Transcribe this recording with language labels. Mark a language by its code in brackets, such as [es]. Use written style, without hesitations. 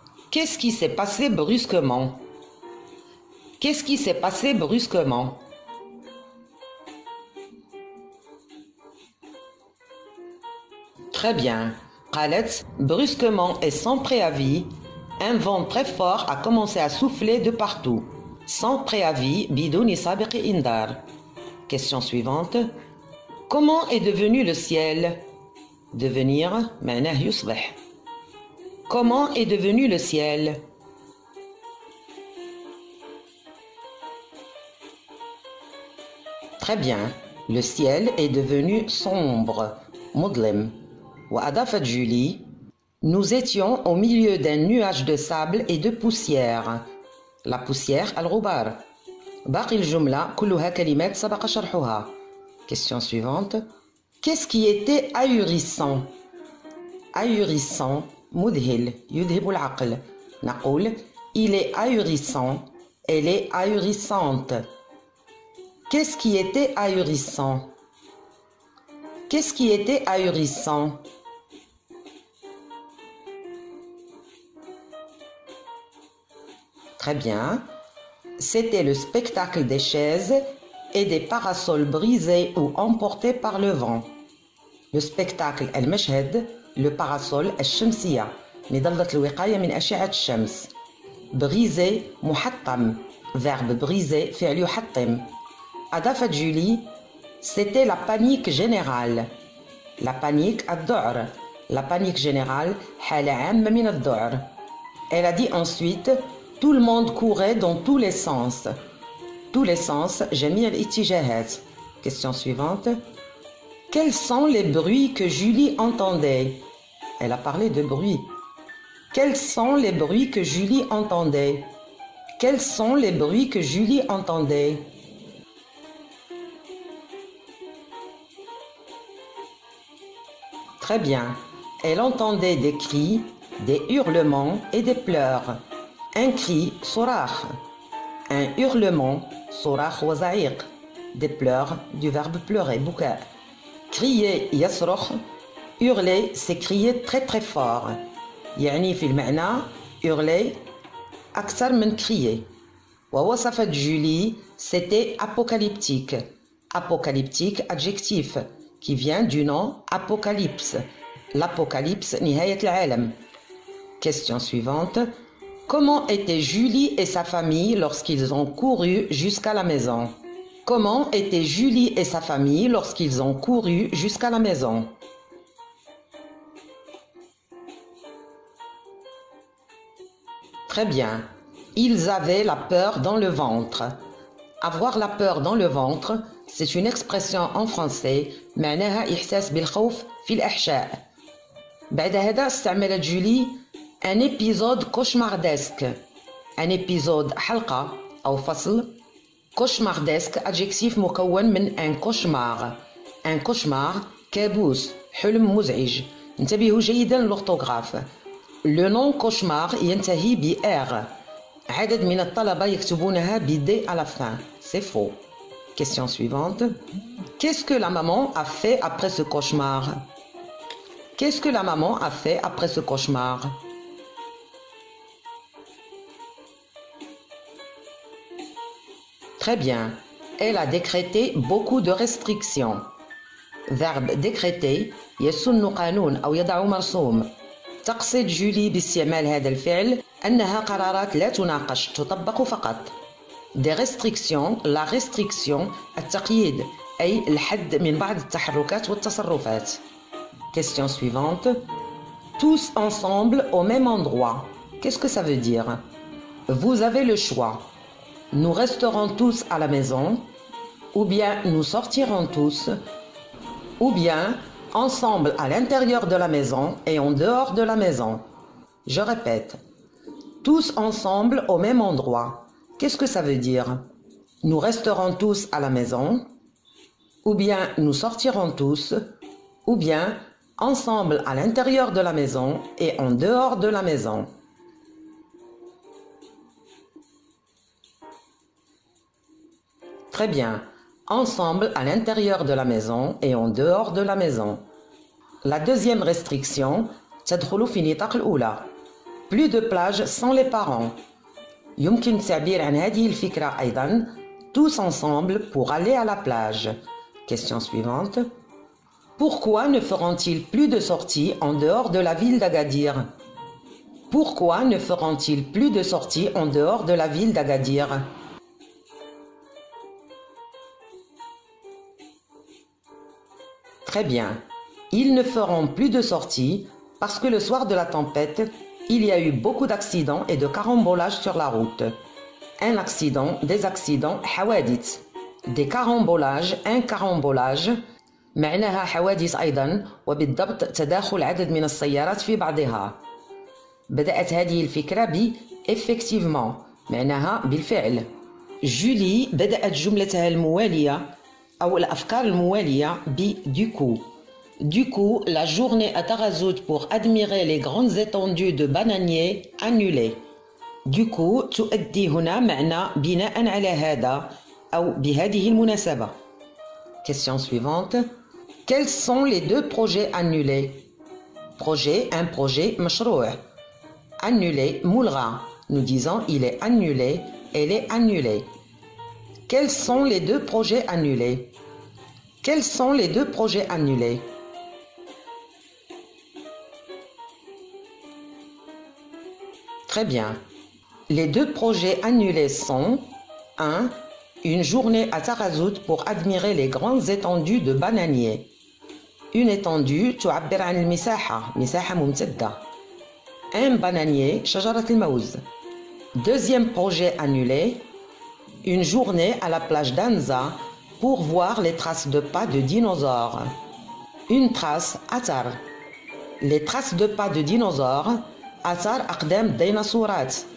[fr] Qu'est-ce qui s'est passé brusquement? Qu'est-ce qui s'est passé brusquement? Très bien. [ar] قالت, [fr] brusquement et sans préavis, un vent très fort a commencé à souffler de partout. Sans préavis, [ar] بدون سابق إنذار. [fr] Question suivante. Comment est devenu le ciel? [ar] Devenir, معناه يصبح. [fr] Comment est devenu le ciel? Très bien. Le ciel est devenu sombre. [ar] مظلم. وأضافت [fr] Julie. Nous étions au milieu d'un nuage de sable et de poussière. La poussière, [ar] الغبار. باقي الجملة كلها كلمات سبق شرحها. [fr] Question suivante. Qu'est-ce qui était ahurissant? [ar] Ahurissant, مذهل, يذهب العقل. نقول [fr] il est ahurissant, elle est ahurissante. Qu'est-ce qui était ahurissant? Qu'est-ce qui était ahurissant? Très bien. C'était le spectacle des chaises et des parasols brisés ou emportés par le vent. Le spectacle [ar] المشهد, [fr] le parasol [ar] الشمسية, مظلة الوقاية من أشعة الشمس. [fr] Brisé, [ar] محطم, [fr] verbe briser, [ar] فعل يحطم. أضافت [fr] Julie, c'était la panique générale. La panique [ar] الذعر. [fr] La panique générale, [ar] حالة عامة من الذعر. [fr] Elle a dit ensuite, tout le monde courait dans tous les sens. Tous les sens, [ar] جميع الاتجاهات. [fr] Question suivante. Quels sont les bruits que Julie entendait? Elle a parlé de bruit. Quels sont les bruits que Julie entendait? Quels sont les bruits que Julie entendait? Très bien. Elle entendait des cris, des hurlements et des pleurs. Un cri, [ar] صراخ. [fr] Un hurlement, [ar] صراخ وزعيق. [fr] Des pleurs, du verbe pleurer, [ar] بكاء. [fr] Crier, يصرخ. Hurler, c'est crier très très fort. [ar] يعني في المعنى hurler أكثر من crier. ووصفت [fr] Julie, c'était apocalyptique. Apocalyptique, adjectif, qui vient du nom apocalypse. L'apocalypse, [ar] نهاية العالم. [fr] Question suivante. Comment étaient Julie et sa famille lorsqu'ils ont couru jusqu'à la maison? Comment étaient Julie et sa famille lorsqu'ils ont couru jusqu'à la maison? Très bien. Ils avaient la peur dans le ventre. Avoir la peur dans le ventre, c'est une expression en français [ar] معناها إحساس بالخوف في الأحشاء. بعد هذا استعملت جولي [fr] un épisode cauchemardesque. Un épisode [ar] حلقة أو فصل. [fr] Cauchemardesque adjectif [ar] مكون من [fr] un cauchemar. Un cauchemar [ar] كابوس حلم مزعج. انتبهوا جيدا للأورثوغراف. [fr] Le nom cauchemar [ar] ينتهي ب [fr] R. [ar] عدد من الطلبة يكتبونها ب D [fr] à la fin. C'est faux. Question suivante. Qu'est-ce que la maman a fait après ce cauchemar? Qu'est-ce que la maman a fait après ce cauchemar? Très bien. Elle a décrété beaucoup de restrictions. Verbe décréter [ar] يسن قانون أو يضع مرسوم. تقصد جولي باستعمال هذا الفعل أنها قرارات لا تناقش تطبق فقط. [fr] Des restrictions, la restriction, [ar] التقييد أي الحد من بعض التحركات والتصرفات. [fr] Question suivante. Tous ensemble au même endroit. Qu'est-ce que ça veut dire? Vous avez le choix. Nous resterons tous à la maison, ou bien nous sortirons tous, ou bien ensemble à l'intérieur de la maison et en dehors de la maison. Je répète. Tous ensemble au même endroit. Qu'est-ce que ça veut dire? Nous resterons tous à la maison, ou bien nous sortirons tous, ou bien ensemble à l'intérieur de la maison et en dehors de la maison. Très bien. Ensemble à l'intérieur de la maison et en dehors de la maison. La deuxième restriction, [ar] تدخل في نطاق الأولى. [fr] Plus de plages sans les parents. [ar] يمكن التعبير عن هذه الفكرة أيضا [fr] tous ensemble pour aller à la plage. Question suivante. Pourquoi ne feront-ils plus de sorties en dehors de la ville d'Agadir? Pourquoi ne feront-ils plus de sorties en dehors de la ville d'Agadir? Très bien. Ils ne feront plus de sorties parce que le soir de la tempête, il y a eu beaucoup d'accidents et de carambolages sur la route. Un accident, des accidents, [ar] حوادث. [fr] Des carambolages, un carambolage. [ar] معناها حوادث أيضا وبالضبط تداخل عدد من السيارات في بعضها. بدأت هذه الفكرة ب effectivement معناها بالفعل. جولي بدأت جملتها الموالية أو الأفكار الموالية ب [fr] du coup. Du coup, la journée à Tarazout pour admirer les grandes étendues de bananiers annulée. Du coup, [ar] تؤدي هنا معنى بناء على هذا أو بهذه المناسبة. [fr] Question suivante. Quels sont les deux projets annulés? Projet, un projet, [ar] مشروع. [fr] Annulé, [ar] ملغى. [fr] Nous disons il est annulé, elle est annulée. Quels sont les deux projets annulés? Quels sont les deux projets annulés? Très bien. Les deux projets annulés sont 1. Une journée à Tarazout pour admirer les grandes étendues de bananiers. Une étendue [ar] تعبر عن المساحة مساحة ممتدة. [fr] Un bananier [ar] شجرة الموز. [fr] Deuxième projet annulé. Une journée à la plage d'Anza pour voir les traces de pas de dinosaures. Une trace [ar] أثر. [fr] Les traces de pas de dinosaures [ar] أثر أقدام الديناصورات.